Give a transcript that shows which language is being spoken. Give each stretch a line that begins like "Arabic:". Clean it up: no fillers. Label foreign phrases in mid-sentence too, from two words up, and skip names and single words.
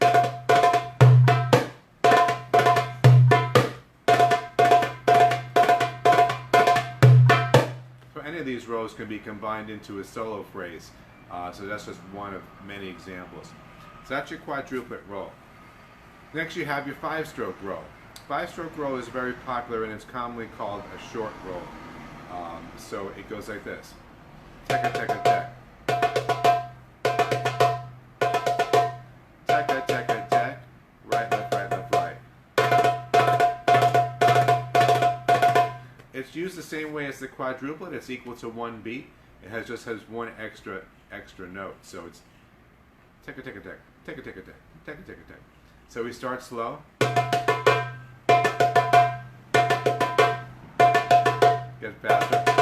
English: So any of these rolls can be combined into a solo phrase. So that's just one of many examples. So that's your quadruplet roll. Next you have your 5-stroke roll. 5-stroke roll is very popular and it's commonly called a short roll. So it goes like this. Tekka, tekka, tek. Tekka, tekka, tek. Right, left, right, left, right. It's used the same way as the quadruplet. It's equal to 1 beat. It just has one extra note. So it's tekka, tekka, tek. Tekka, tekka, tek. Tekka, tekka, tek. So we start slow. Get faster.